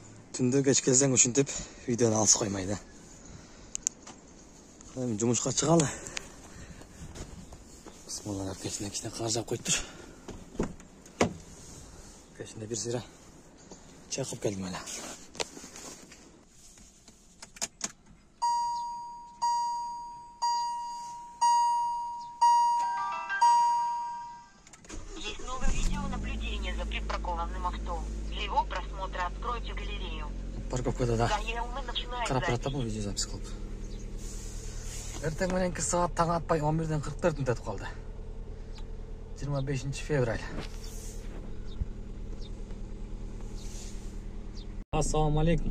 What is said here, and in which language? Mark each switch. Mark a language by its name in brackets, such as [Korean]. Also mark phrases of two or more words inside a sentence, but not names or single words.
[Kyrgyz] Түнде кеш келсең ушинтип видеону алыс коймойт. Эми жумушка чыгалы. Бисмилла, кечине кар жаап коюптур. Кечине бир сыйра чай кылып келдим эле. [Russian] Есть новое видео наблюдения за припаркованным авто. Для его просмотра откройте галерею. [Kyrgyz] Парковкада да. Карап барат бул [Russian] видео запись [Kyrgyz] кылып. Эртең мененки саат таң атпай 11-ден 44 өтүп калды. 25 февраль. [Arabic] السلام عليكم.